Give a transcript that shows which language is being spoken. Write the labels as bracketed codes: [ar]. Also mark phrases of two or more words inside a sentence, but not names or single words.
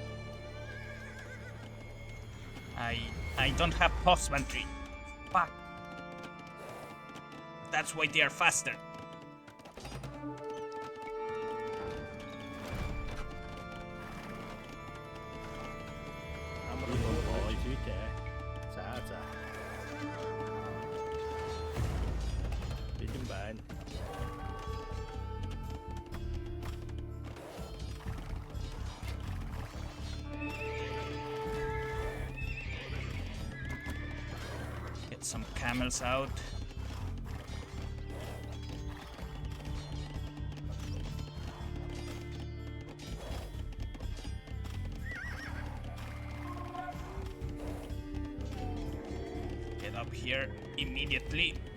[en] I don't have husbandry. Fuck. That's why they are faster. [mn] Амар мэндүү зүйтэй. За. Бэлэн байна. [en] Get some camels out. Get up here immediately.